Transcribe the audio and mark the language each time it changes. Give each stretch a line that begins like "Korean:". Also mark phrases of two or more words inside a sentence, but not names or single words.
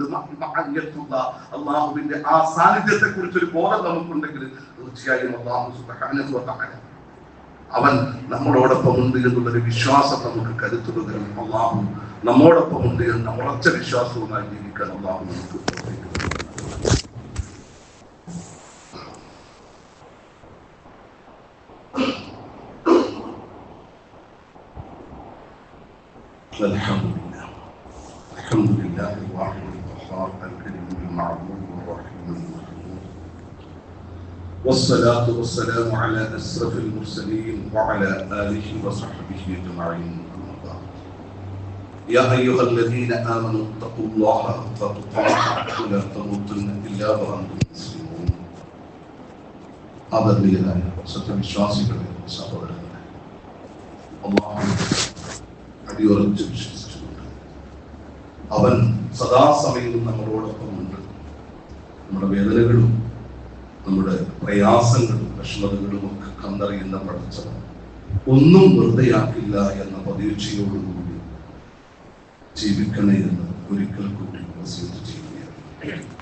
Malayalam: അള്ളാഹുവിന്റെ ആ സാന്നിധ്യത്തെ കുറിച്ചൊരു ബോധം നമുക്കുണ്ടെങ്കിൽ തീർച്ചയായും അള്ളാഹു
Arabic: سبحانه وتعالى
Malayalam: അവൻ നമ്മളോടൊപ്പം ഉണ്ട് എന്നുള്ളൊരു വിശ്വാസം നമുക്ക് കരുത്തുപകരും. അള്ളാഹു നമ്മോടൊപ്പം ഉണ്ട് എന്ന ഉറച്ച വിശ്വാസവുമായി ജീവിക്കാൻ അള്ളാഹു നമുക്ക്
Arabic: الحمد لله الواحد القهار الكريم المعبود الرحيم المغفور والصلاة والسلام على أشرف المرسلين وعلى آله وصحبه أجمعين. يا أيها الذين آمنوا اتقوا الله حق تقاته ولا تموتن إلا وأنتم مسلمون.
Malayalam: ആദരണീയരായ സത്യവിശ്വാസികളെ, സഹോദരങ്ങളെ, അല്ലാഹു അടിയുറച്ച് വിശ്വസിച്ചുകൊണ്ട് അവൻ സദാസമയവും നമ്മളോടൊപ്പമുണ്ട്. നമ്മുടെ വേദനകളും നമ്മുടെ പ്രയാസങ്ങളും വിഷമതകളും ഒക്കെ കണ്ടറിയുന്ന പടച്ചവൻ ഒന്നും വെറുതെയാക്കില്ല എന്ന പ്രതീക്ഷയോടുകൂടി ജീവിക്കണേ എന്ന് ഒരിക്കൽ കൂടി വസിയത്ത് ചെയ്യുകയാണ്.